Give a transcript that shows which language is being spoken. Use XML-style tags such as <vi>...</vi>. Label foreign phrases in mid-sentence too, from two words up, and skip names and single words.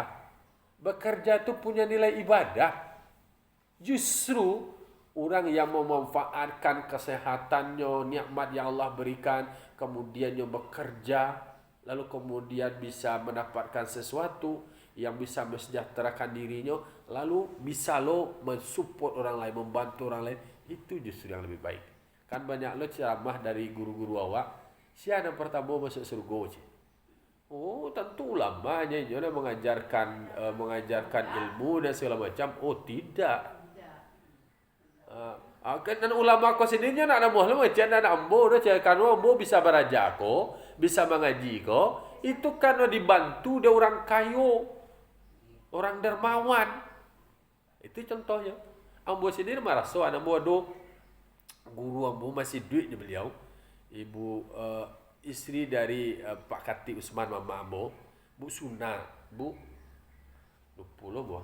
<id>Bekerja itu punya nilai ibadah. Justru orang yang memanfaatkan kesehatannya, nikmat yang Allah berikan, kemudian yang bekerja, lalu kemudian bisa mendapatkan sesuatu yang bisa mensejahterakan dirinya, lalu bisa lo mensupport orang lain, membantu orang lain, itu justru yang lebih baik. Kan banyak lo ceramah dari guru-guru awak, siapa yang pertama masuk surga je? Oh, tentu ulamanya dia mengajarkan ilmu dan segala macam.</id> <min>Oh, tidak. Dan ulama ko sendiri nak namuh lah macam nak ambo dah cakap ambo bisa beraja ko, bisa mengaji ko,</min> <id>itu kan dibantu dia orang kayo, orang dermawan. Itu contohnya.</id> <min>Ambo sendiri merasa ambo ada guru ambo masih duit beliau, ibu istri dari Pak Kati Usman mama ambo, Bu Suna, Bu lupa loh.</min>